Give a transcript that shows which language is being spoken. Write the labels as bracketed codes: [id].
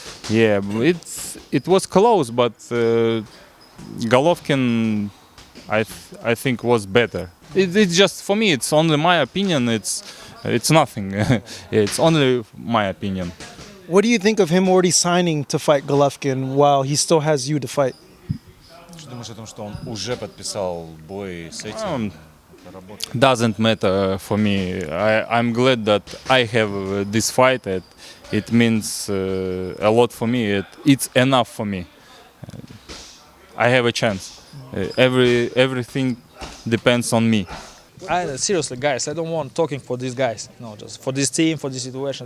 [en] Yeah, it was close, but Golovkin, I think, was better. It's just for me. It's only my opinion. It's nothing. It's only my opinion. What do you think of him already signing to fight Golovkin while he still has you to fight? [ru] Что думаешь о том, что он уже подписал бой с этим? [en] Doesn't matter for me. I'm glad that I have this fight. It means a lot for me. It's enough for me. I have a chance. Everything depends on me. Seriously, guys, I don't want talking for these guys. No, just for this team, for this situation.